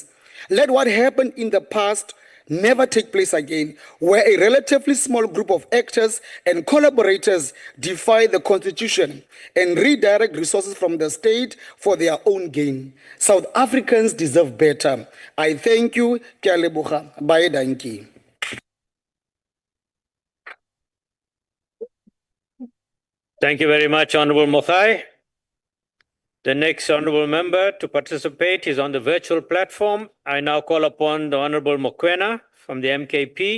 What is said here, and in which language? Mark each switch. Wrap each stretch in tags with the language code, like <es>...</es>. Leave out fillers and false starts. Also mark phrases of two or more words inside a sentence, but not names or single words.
<en>Let what happened in the past never take place again, where a relatively small group of actors and collaborators defy the Constitution and redirect resources from the state for their own gain. South Africans deserve better. I thank you.</en> <tn>Ke a leboga.</tn> <af>Bye, dankie.</af> <en>Thank you very much, Honorable Mokhai. The next honorable member to participate is on the virtual platform. I now call upon the Honorable Mokwena from the MKP.</en>